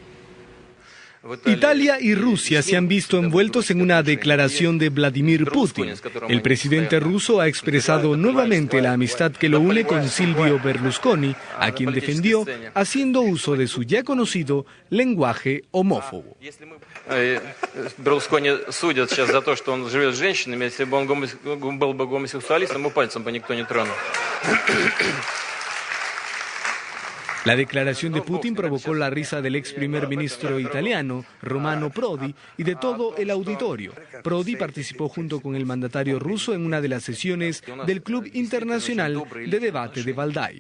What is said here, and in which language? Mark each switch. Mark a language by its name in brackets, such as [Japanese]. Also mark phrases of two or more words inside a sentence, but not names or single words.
[Spanish] Italia y Rusia se han visto envueltos en una declaración de Vladimir Putin. El presidente ruso ha expresado nuevamente la amistad que lo une con Silvio Berlusconi, a quien defendió haciendo uso de su ya conocido lenguaje homófobo. [Russian] Берлускони судят сейчас за то, что он живет с женщинами. Если бы он был бы гомосексуалистом, ему пальцем бы никто не тронул. [Spanish] La declaración de Putin provocó la risa del ex primer ministro italiano, Romano Prodi, y de todo el auditorio. Prodi participó junto con el mandatario ruso en una de las sesiones del Club Internacional de Debate de Valdai.